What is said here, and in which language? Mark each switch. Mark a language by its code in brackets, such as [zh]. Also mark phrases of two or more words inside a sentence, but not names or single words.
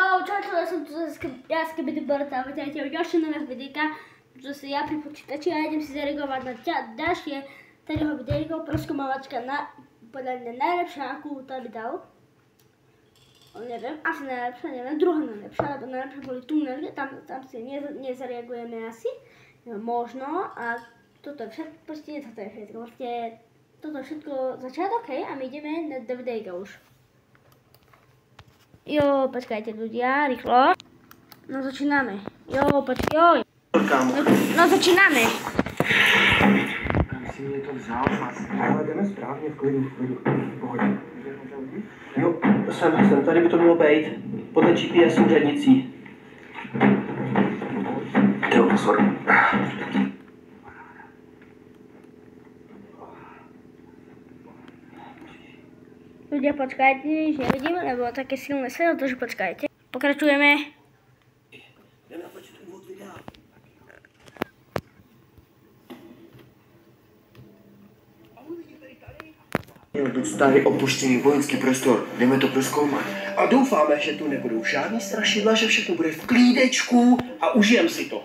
[cs] čau, já jsem Kebby Borta, vítajte u dalšího nového videa, protože já při počítači a jdem si zareagovat na další tadyho videjko, prozkoumavačka na podle mě nejlepší, jakou tady dal. Nevím, asi nejlepší, nevím, druhá nejlepší, ale nejlepší byly tunely, tam si nezareagujeme asi, [sk] možno, a toto je všetko, [cs] prostě [sk] toto je všetko, [cs] prostě [sk] toto je všetko [cs] začátek, hej, a my jdeme do videjka už. [sk] Jo, počkajte ľudia, rýchlo. [cs] No začínáme. Jo, počkaj, jo. No začínáme. Tam si mě to vzal, ale jdeme správně, v klidu, v pohodě. Jo, jsem, tady by to mělo být, podle GPS úřednicí. Jo, pozor. [sk] Ľudia, počkajte, že nevidím, lebo také silné svetlo, takže počkajte. [cs] Pokračujeme. Jdeme natočit úvod videa. Je tu starý opuštěný vojenský prostor, jdeme to prozkoumat. A doufáme, že tu nebudou žádný strašidla, že všechno bude v klídečku a užijem si to.